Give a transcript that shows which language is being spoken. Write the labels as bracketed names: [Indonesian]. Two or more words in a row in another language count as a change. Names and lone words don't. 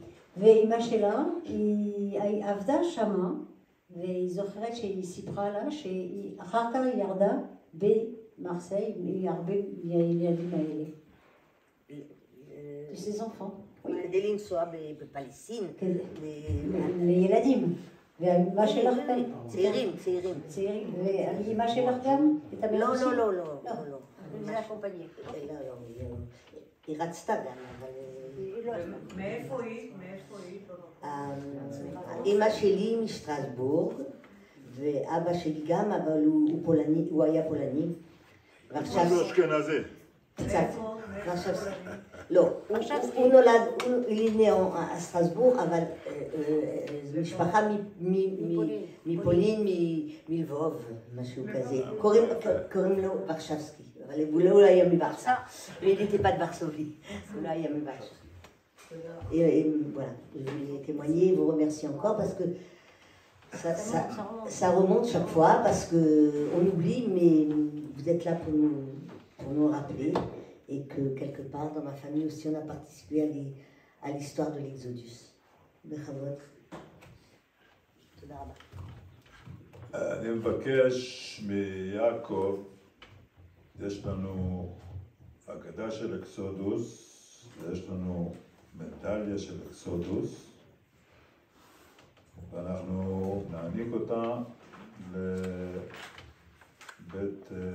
[Hebrew] ואימא שלה, היא עבדה שמה, והיא זוכרת שהיא סיפרה לה שאחר כך היא ירדה במרסיי, לילדים האלה. [French] ses enfants. [Hebrew] כדי לנסוע בפלסטין. לילדים. והאמא שלך גם? צעירים. והאמא שלך גם? לא. זה הקומפניה. היא רצתה גם, אבל... מאיפה היא? אמא שלי משטרסבורג, ואבא שלי גם, אבל הוא היה פולני. ועכשיו... הוא אשכנזי. קצת. לא, הוא נולד, הוא [French] né à Strasbourg, [Hebrew] אבל משפחה מפולין, מלבוב, משהו כזה. קוראים לו ורשבסקי, אבל הוא לא היה מוורשה. [French] Il n'était pas de Varsovie, [Hebrew] הוא לא היה מוורשה. [French] Et voilà, je vais témoigner, vous remercier encore parce que ça remonte chaque fois, parce qu'on oublie, mais vous êtes là pour nous rappeler. Et que quelque part dans ma famille aussi on a participé à l'histoire de l'Exodus. [Hebrew] בכבוד. תודה רבה. אני מבקש מיעקב, יש לנו אגדה של אקסודוס, ויש לנו מדליה של אקסודוס, ואנחנו נעניק אותה לבית...